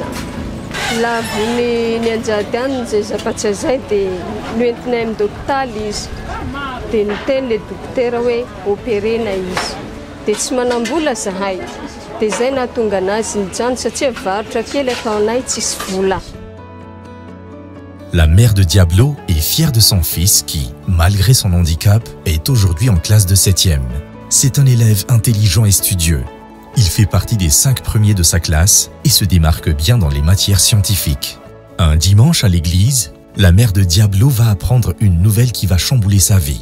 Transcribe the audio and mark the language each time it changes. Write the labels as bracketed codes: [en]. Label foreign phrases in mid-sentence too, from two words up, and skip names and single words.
[mg] La vony ny anjady any zay zavatsa zay dia noentinay amin'ny dokitaly izy. Dia niteny le dokotera hoe operena izy. Dia tsy manambola zahay. Dia zay nahatonga anazy nijano satria varotra kely ataonay tsisy vola. [fr] La mère de Diablo est fière de son fils qui, malgré son handicap, est aujourd'hui en classe de 7e. C'est un élève intelligent et studieux. Il fait partie des 5 premiers de sa classe et se démarque bien dans les matières scientifiques. Un dimanche à l'église, la mère de Diablo va apprendre une nouvelle qui va chambouler sa vie.